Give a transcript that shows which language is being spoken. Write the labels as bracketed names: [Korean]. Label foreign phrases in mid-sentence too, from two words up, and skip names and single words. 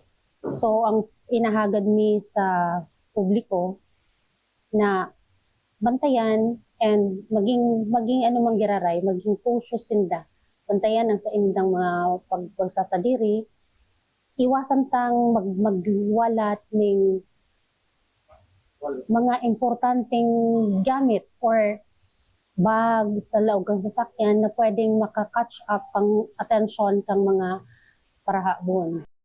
[Bikol] So, ang inahagad mi sa publiko na bantayan and maging anumang giraray, maging cautious sinda. Bantayan ang sa indang mga pagsasadiri. [Filipino] Iwasan tang magwalat ng mga importanteng gamit or bag sa loob ng sasakyan na pwedeng maka- [English] catch up [Filipino] ang atensyon ng mga parahabon.